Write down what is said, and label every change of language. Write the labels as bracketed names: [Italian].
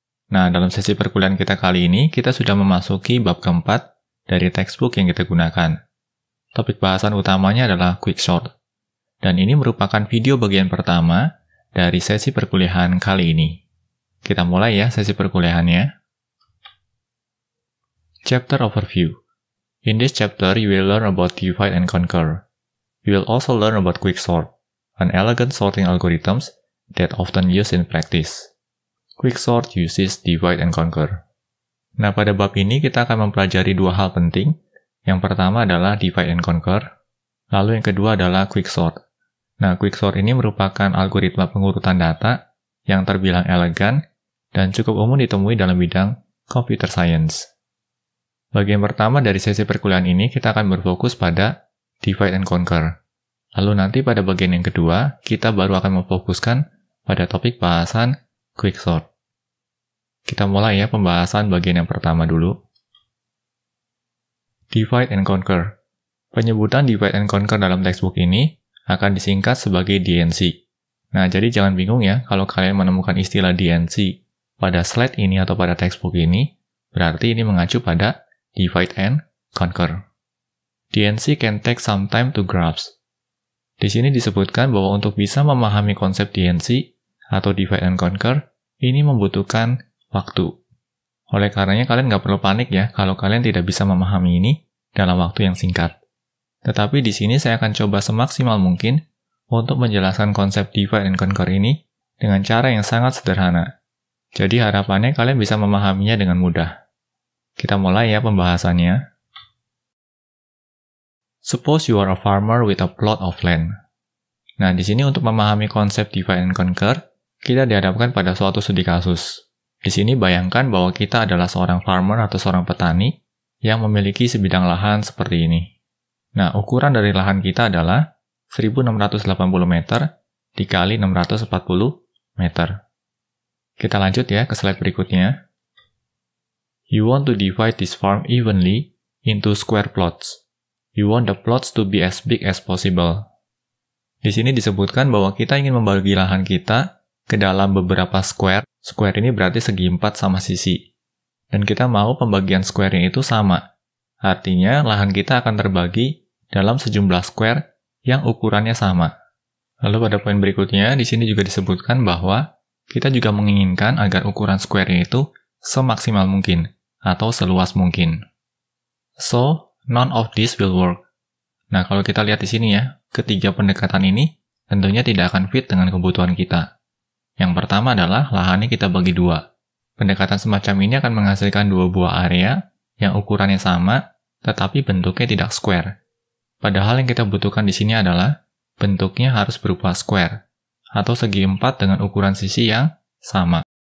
[Indonesian] Nah, dalam sesi perkuliahan kita kali ini, kita sudah memasuki bab keempat dari textbook yang kita gunakan. Topik bahasan utamanya adalah Quickshort, dan ini merupakan video bagian pertama dari sesi perkuliahan kali ini. Kita mulai ya sesi perkuliahannya. [English] Chapter Overview. In this chapter, you will learn about divide and conquer. You will also learn about quicksort, an elegant sorting algorithms that often used in practice. Quicksort uses divide and conquer. [Indonesian] Nah, pada bab ini kita akan mempelajari dua hal penting. Yang pertama adalah divide and conquer, lalu yang kedua adalah quicksort. Nah, quicksort ini merupakan algoritma pengurutan data yang terbilang elegan dan cukup umum ditemui dalam bidang computer science. Bagian pertama dari sesi perkuliahan ini kita akan berfokus pada divide and conquer. Lalu nanti pada bagian yang kedua, kita baru akan memfokuskan pada topik bahasan quicksort. Kita mulai ya pembahasan bagian yang pertama dulu. Divide and conquer. Penyebutan divide and conquer dalam textbook ini akan disingkat sebagai DNC. Nah, jadi jangan bingung ya kalau kalian menemukan istilah DNC pada slide ini atau pada textbook ini, berarti ini mengacu pada divide and conquer. [English] DNC can take some time to grasp. [Indonesian] Di sini disebutkan bahwa untuk bisa memahami konsep DNC atau divide and conquer, ini membutuhkan waktu. Oleh karenanya kalian nggak perlu panik ya kalau kalian tidak bisa memahami ini dalam waktu yang singkat. Tetapi di sini saya akan coba semaksimal mungkin untuk menjelaskan konsep divide and conquer ini dengan cara yang sangat sederhana. Jadi harapannya kalian bisa memahaminya dengan mudah. Kita mulai ya pembahasannya. [English] Suppose you are a farmer with a plot of land. [Indonesian] Nah, di sini untuk memahami konsep divide and conquer, kita dihadapkan pada suatu studi kasus. Di sini bayangkan bahwa kita adalah seorang farmer atau seorang petani yang memiliki sebidang lahan seperti ini. Nah, ukuran dari lahan kita adalah 1680 meter dikali 640 meter. Kita lanjut ya ke slide berikutnya. [English] You want to divide this farm evenly into square plots. You want the plots to be as big as possible. [Indonesian] Di sini disebutkan bahwa kita ingin membagi lahan kita ke dalam beberapa square. Square ini berarti segi 4 sama sisi. Dan kita mau pembagian square-nya itu sama. Artinya lahan kita akan terbagi dalam sejumlah square yang ukurannya sama. Lalu pada poin berikutnya, di sini juga disebutkan bahwa kita juga menginginkan agar ukuran square-nya itu semaksimal mungkin atau seluas mungkin. [English] So, none of this will work. [Indonesian] Nah, kalau kita lihat di sini ya, ketiga pendekatan ini tentunya tidak akan fit dengan kebutuhan kita. Yang pertama adalah lahannya kita bagi dua. Pendekatan semacam ini akan menghasilkan dua buah area yang ukurannya sama, tetapi bentuknya tidak square. Padahal yang kita butuhkan di sini adalah bentuknya harus berupa square, atau segi 4 dengan ukuran sisi yang sama.